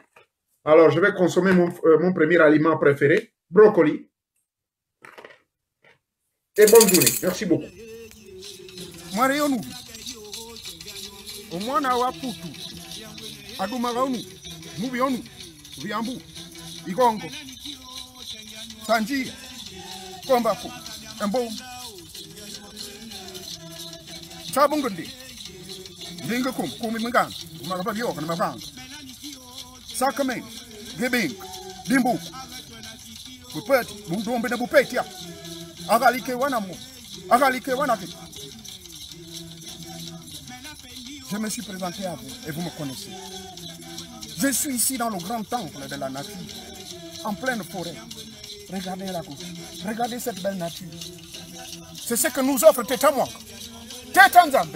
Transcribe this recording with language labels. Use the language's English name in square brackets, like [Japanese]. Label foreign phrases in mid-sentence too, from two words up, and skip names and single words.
[French] Alors, je vais consommer mon premier aliment préféré, brocoli. Et bonne journée. Merci beaucoup. Sanji, Kombako, Mbo, Chabungundi, Lingakum, Kumimangan, Marabio, and Mavang, Sakame, Gibing, Limbu, Pupet, Mundum Benabupetia, Agalike Wanamu, Agalike Wanaki. Je me suis présenté à vous et vous me connaissez. Je suis ici dans le grand temple de la nature, en pleine forêt. Regardez la gauche, regardez cette belle nature. C'est ce que nous offre Teta Mwanga. Teta Nzambe.